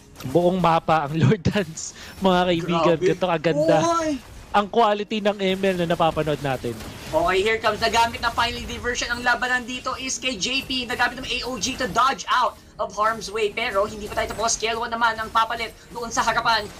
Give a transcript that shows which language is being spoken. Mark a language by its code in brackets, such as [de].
[tl] Buong mapa ang Lord Dance, mga kaibigan. Ganito kaganda ang quality ng ML na napapanood natin. [en] Okay, here comes. [tl] Nagamit na finally diversion. Ang labanan dito is kay JP. Nagamit ng [en] AOG to dodge out of harm's way. [tl] Pero hindi pa tayo tapos. Kelwa naman ang papalit doon sa harapan.